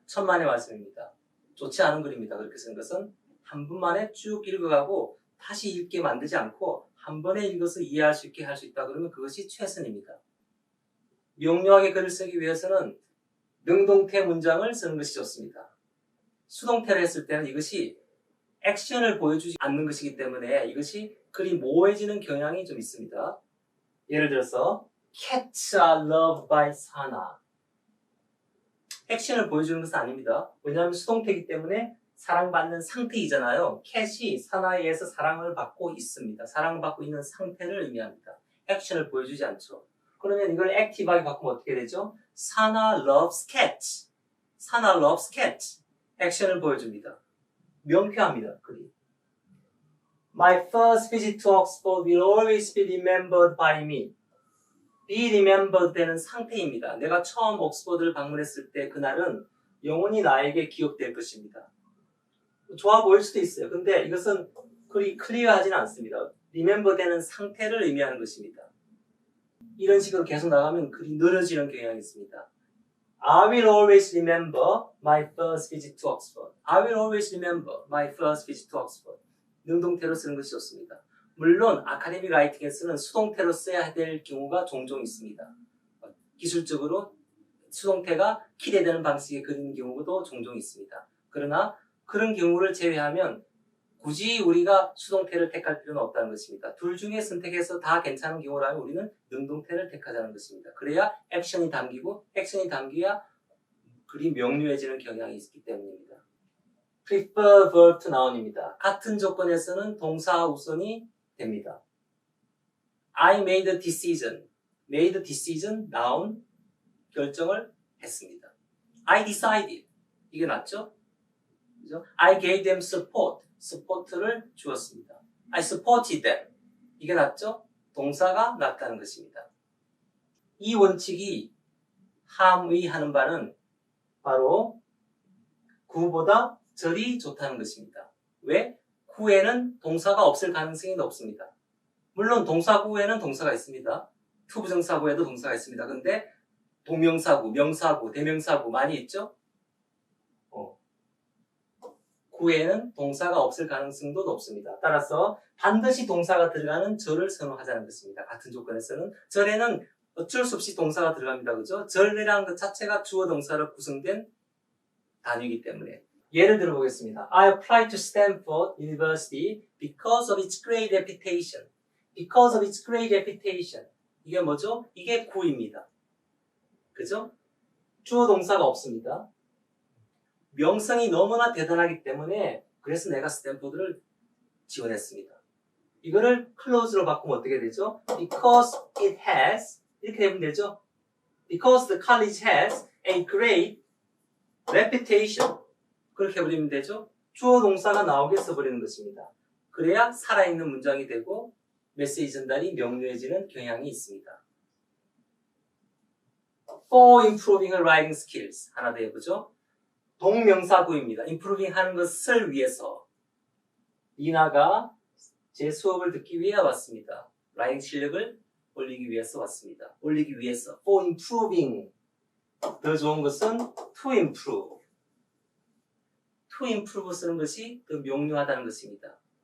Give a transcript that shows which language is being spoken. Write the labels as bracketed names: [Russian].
[Korean] 천만의 말씀입니다. 좋지 않은 글입니다. 그렇게 쓴 것은 한 번만에 쭉 읽어가고 다시 읽게 만들지 않고 한 번에 읽어서 이해할 수 있게 할 수 있다 그러면 그것이 최선입니다. 명료하게 글을 쓰기 위해서는 능동태 문장을 쓰는 것이 좋습니다. 수동태를 했을 때는 이것이 액션을 보여주지 않는 것이기 때문에 이것이 글이 모호해지는 경향이 좀 있습니다. 예를 들어서 [English] Cats are loved by Sana. [Korean] 액션을 보여주는 것은 아닙니다. 왜냐하면 수동태이기 때문에 사랑받는 상태이잖아요. 캣이 사나에 의해서 사랑을 받고 있습니다. 사랑을 받고 있는 상태를 의미합니다. 액션을 보여주지 않죠. 그러면 이걸 액티브하게 바꾸면 어떻게 되죠? [English] Sana loves cats. Sana loves cats. [Korean] 액션을 보여줍니다. 명쾌합니다. 글이. [English] My first visit to Oxford will always be remembered by me. [Korean] be remembered 되는 상태입니다. 내가 처음 옥스퍼드를 방문했을 때 그날은 영원히 나에게 기억될 것입니다. 좋아 보일 수도 있어요. 근데 이것은 그리 클리어하지는 않습니다. remember 되는 상태를 의미하는 것입니다. 이런 식으로 계속 나가면 글이 늘어지는 경향이 있습니다. [English] I will always remember my first visit to Oxford. I will always remember my first visit to Oxford. [Korean] 능동태로 쓰는 것이 좋습니다. 물론 아카데믹 라이팅에서는 수동태로 써야 될 경우가 종종 있습니다. 기술적으로 수동태가 기대되는 방식의 그리는 경우도 종종 있습니다. 그러나 그런 경우를 제외하면 굳이 우리가 수동태를 택할 필요는 없다는 것입니다. 둘 중에 선택해서 다 괜찮은 경우라면 우리는 능동태를 택하자는 것입니다. 그래야 액션이 담기고 액션이 담겨야 글이 명료해지는 경향이 있기 때문입니다. [English] prefer verb to noun입니다. [Korean] 같은 조건에서는 동사 우선이 됩니다. [English] I made a decision. made a decision, noun, [Korean] 결정을 했습니다. [English] I decided. [Korean] 이게 낫죠? 그죠? [English] I gave them support. [Korean] support를 주었습니다. [English] I supported them. [Korean] 이게 낫죠? 동사가 낫다는 것입니다. 이 원칙이 함의하는 바는 바로 구보다 절이 좋다는 것입니다. 왜? 구에는 동사가 없을 가능성이 높습니다. 물론 동사구에는 동사가 있습니다. 투부정사구에도 동사가 있습니다. 근데 동명사구, 명사구, 대명사구 많이 있죠? 구에는 동사가 없을 가능성도 높습니다. 따라서 반드시 동사가 들어가는 절을 선호하자는 것입니다. 같은 조건에서는 절에는 어쩔 수 없이 동사가 들어갑니다. 그죠? 절이라는 것 자체가 주어 동사로 구성된 단위이기 때문에 예를 들어 보겠습니다. [English] I applied to Stanford University because of its great reputation. Because of its great reputation. [Korean] 이게 뭐죠? 이게 구입니다. 그죠? 주어 동사가 없습니다. 명성이 너무나 대단하기 때문에 그래서 내가 스탠포드를 지원했습니다. 이거를 클로즈로 바꾸면 어떻게 되죠? [English] Because it has [Korean] 이렇게 되면 되죠? [English] Because the college has a great reputation. [Korean] 그렇게 해버리면 되죠? 주어 동사가 나오게 써버리는 것입니다. 그래야 살아있는 문장이 되고 메시지 전달이 명료해지는 경향이 있습니다. [English] For improving her writing skills. [Korean] 하나 더 해보죠. 동명사구입니다. improving 하는 것을 위해서 이나가 제 수업을 듣기 위해 왔습니다. 라이팅 실력을 올리기 위해서 왔습니다. 올리기 위해서. [English] for improving. [Korean] 더 좋은 것은 [English] to improve. to improve [Korean] 쓰는 것이 더 명료하다는 것입니다.